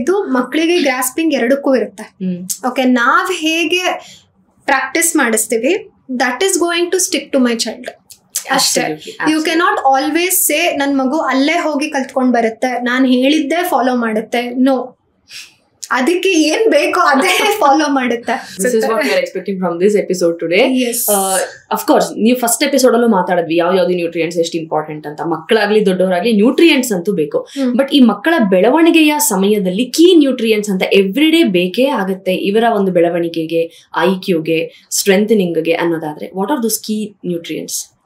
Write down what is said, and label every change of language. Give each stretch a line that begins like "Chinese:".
Kannada: ಹೇಳಿದ್ದು ಮಕ್ಕಳಿಗೆ ಗ್ರಾಸ್ಪಿಂಗ್ ಎರಡಕ್ಕೂ ಇರುತ್ತೆ. ಓಕೆ, ನಾವ್ ಹೇಗೆ ಪ್ರಾಕ್ಟೀಸ್ ಮಾಡಿಸ್ತೀವಿ
English: that is going to stick to my child
Kannada: ಅಷ್ಟೇ.
English: you cannot always say
Kannada: ನನ್ ಮಗು ಅಲ್ಲೇ ಹೋಗಿ ಕಲ್ತ್ಕೊಂಡ್ ಬರುತ್ತೆ, ನಾನ್ ಹೇಳಿದ್ದೆ ಫಾಲೋ ಮಾಡುತ್ತೆ. ನೋ, ಅದಕ್ಕೆ ಏನ್ ಬೇಕೋ ಅದೇ ಫಾಲೋ ಮಾಡುತ್ತೆ.
English: This is what we are expecting from this episode today. Yes. Of course,
Kannada: ನೀವು ಫಸ್ಟ್ ಎಪಿಸೋಡ್ ಅಲ್ಲೂ ಮಾತಾಡಿದ್ವಿ ಯಾವ್ದು ನ್ಯೂಟ್ರಿಯೆಂಟ್ಸ್ ಎಷ್ಟು ಇಂಪಾರ್ಟೆಂಟ್ ಅಂತ. ಮಕ್ಕಳಾಗ್ಲಿ ದೊಡ್ಡವರಾಗ್ಲಿ ನ್ಯೂಟ್ರಿಯೆಂಟ್ಸ್ ಅಂತೂ ಬೇಕು. ಬಟ್ ಈ ಮಕ್ಕಳ ಬೆಳವಣಿಗೆಯ ಸಮಯದಲ್ಲಿ ಕೀ ನ್ಯೂಟ್ರಿಯೆಂಟ್ಸ್ ಅಂತ ಎವ್ರಿ ಡೇ ಬೇಕೇ ಆಗುತ್ತೆ ಇವರ ಒಂದು ಬೆಳವಣಿಗೆಗೆ, IQಗೆ, ಸ್ಟ್ರೆಂಥನಿಂಗ್ಗೆ ಅನ್ನೋದಾದ್ರೆ
English: What are those key nutrients?